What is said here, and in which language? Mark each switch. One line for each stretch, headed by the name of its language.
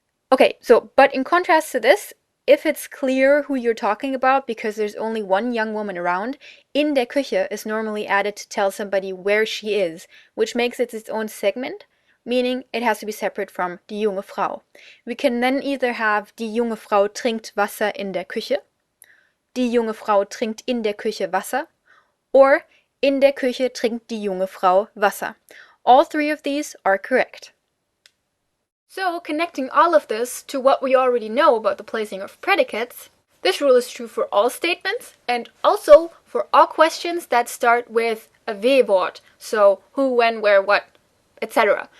English: Okay, but in contrast to this, if it's clear who you're talking about because there's only one young woman around,
German: in der Küche
English: is normally added to tell somebody where she is, which makes it its own segment, meaning it has to be separate from
German: die junge Frau.
English: We can then either have
German: die junge Frau trinkt Wasser in der Küche, die junge Frau trinkt in der Küche Wasser, or in der Küche trinkt die junge Frau Wasser.
English: All three of these are correct. So, connecting all of this to what we already know about the placing of predicates, this rule is true for all statements and also for all questions that start with a W-Wort, so who, when, where, what, etc.